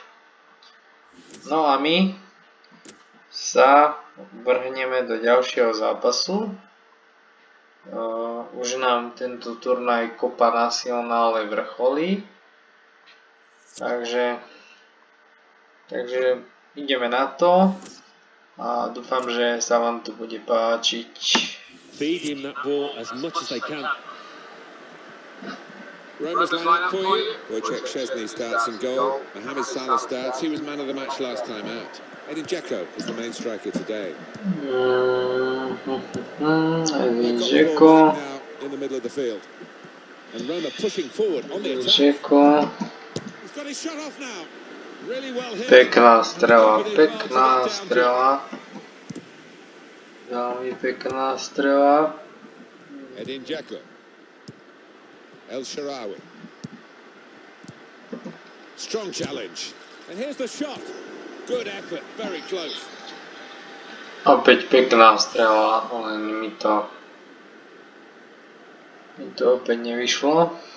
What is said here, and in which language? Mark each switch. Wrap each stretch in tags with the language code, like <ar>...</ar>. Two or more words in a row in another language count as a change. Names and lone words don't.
<sk>No a my sa vrhneme do ďalšieho zápasu. Už nám tento turnaj Copa Nacional vrcholí. Takže ideme na to a dúfam, že sa vám to bude páčiť.</sk> <en>Feed him that ball as much as they can. Roma's line up for you. Wojciech Szczesny starts in goal. Mohamed Salah starts. He was man of the match last time out. Edin Dzeko is the main striker today. Edin Dzeko. In the middle of the field. And Roma pushing forward on the attack. Dzeko. He's got his shot off now. Really well hit.</en> <sk>Pekná strela. Veľmi pekná strela. Edin Dzeko. El Shaarawy.</sk> <en>Strong challenge. And here's the shot. Good effort, very close.</en> <sk>Opäť pekná strela, len mi to opäť nevyšlo.</sk>